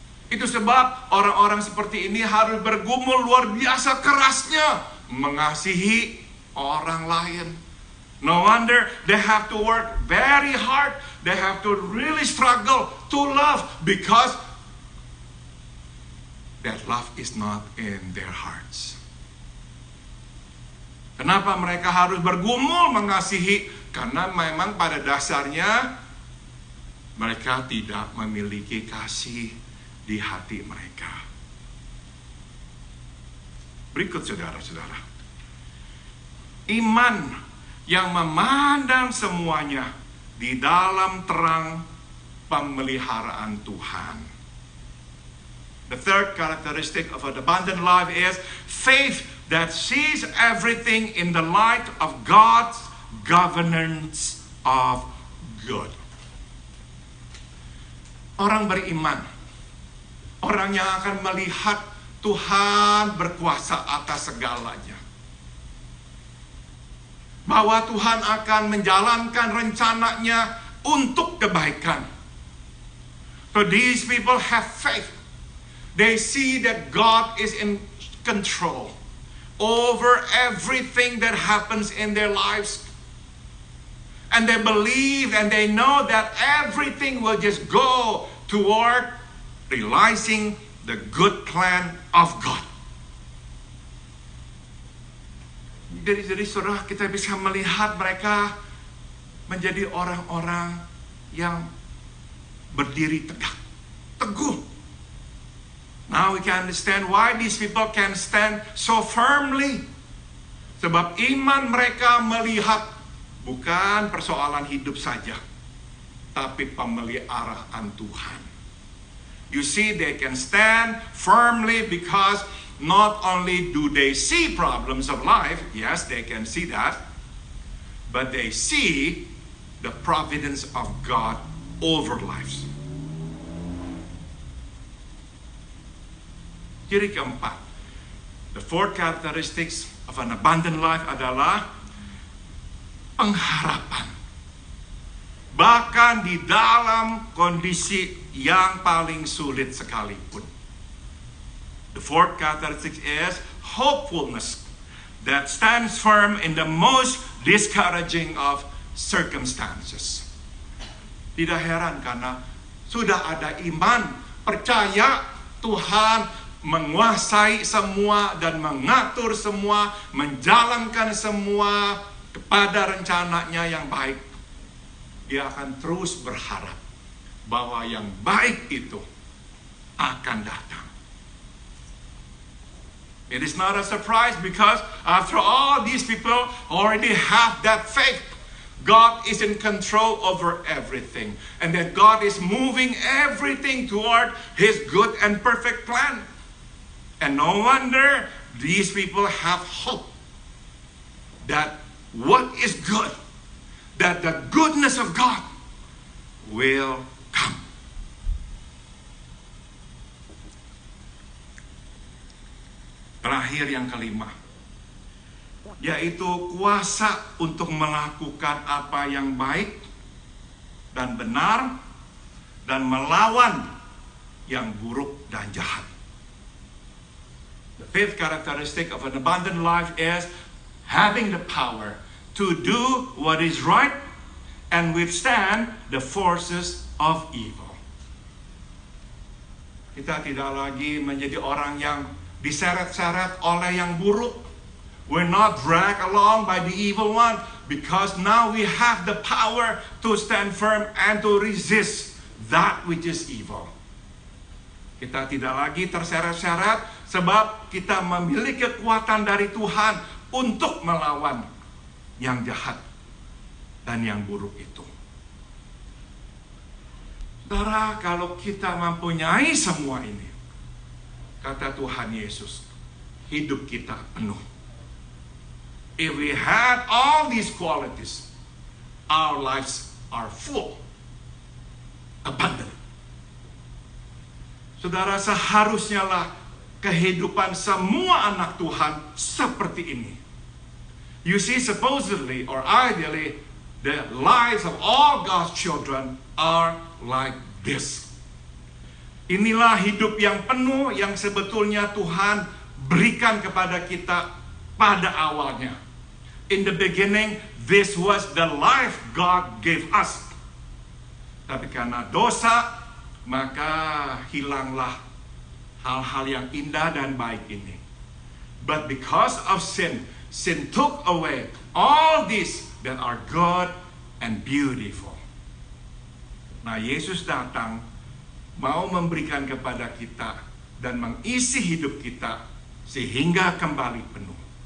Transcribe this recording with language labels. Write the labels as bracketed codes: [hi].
[id] Itu sebab orang-orang seperti ini harus bergumul luar biasa kerasnya mengasihi orang lain. [en] No wonder they have to work very hard. They have to really struggle to love because that love is not in their hearts. [id] Kenapa mereka harus bergumul mengasihi? Karena memang pada dasarnya mereka tidak memiliki kasih di hati mereka. Berikut saudara-saudara. Iman yang memandang semuanya di dalam terang pemeliharaan Tuhan. [en] The third characteristic of an abundant life is faith that sees everything in the light of God's governance of good. [id] Orang beriman, orang yang akan melihat Tuhan berkuasa atas segalanya. Bahwa Tuhan akan menjalankan rencananya untuk kebaikan. [en] So these people have faith. They see that God is in control over everything that happens in their lives. And they believe and they know that everything will just go toward realizing the good plan of God. [id] Jadi saudara, kita bisa melihat mereka menjadi orang-orang yang berdiri tegak, teguh. [en] Now we can understand why these people can stand so firmly. [id] Sebab iman mereka melihat bukan persoalan hidup saja, tapi pemeliharaan Tuhan. [en] You see, they can stand firmly because not only do they see problems of life, yes, they can see that, but they see the providence of God over lives. [id] Ciri keempat, [en] the fourth characteristics of an abundant life [id] adalah pengharapan. Bahkan di dalam kondisi yang paling sulit sekalipun. [en] The fourth characteristic is hopefulness that stands firm in the most discouraging of circumstances. [id] Tidak heran karena sudah ada iman, percaya Tuhan menguasai semua dan mengatur semua, menjalankan semua kepada rencananya yang baik. Dia akan terus berharap bahwa yang baik itu akan datang. [en] It is not a surprise because after all, these people already have that faith. God is in control over everything. And that God is moving everything toward His good and perfect plan. And no wonder these people have hope that what is good, that the goodness of God will come. [id] Terakhir yang kelima, yaitu kuasa untuk melakukan apa yang baik dan benar dan melawan yang buruk dan jahat. [en] The fifth characteristic of an abundant life is having the power to do what is right and withstand the forces of evil. [id] Kita tidak lagi menjadi orang yang diseret-seret oleh yang buruk. [en] We're not dragged along by the evil one because now we have the power to stand firm and to resist that which is evil. [id] Kita tidak lagi terseret-seret sebab kita memiliki kekuatan dari Tuhan untuk melawan yang jahat dan yang buruk itu. Saudara, kalau kita mempunyai semua ini, kata Tuhan Yesus, hidup kita penuh. [en] If we had all these qualities, our lives are full, abundant. [id] Saudara, seharusnya lah kehidupan semua anak Tuhan seperti ini. [en] You see, supposedly or ideally, the lives of all God's children are like this. [id] Inilah hidup yang penuh yang sebetulnya Tuhan berikan kepada kita pada awalnya. [en] In the beginning, this was the life God gave us. [id] Tapi karena dosa, maka hilanglah hal-hal yang indah dan baik ini. [en] But because of sin, sin took away all these that are good and beautiful. [id] Nah, Yesus datang mau memberikan kepada kita dan mengisi hidup kita sehingga kembali penuh.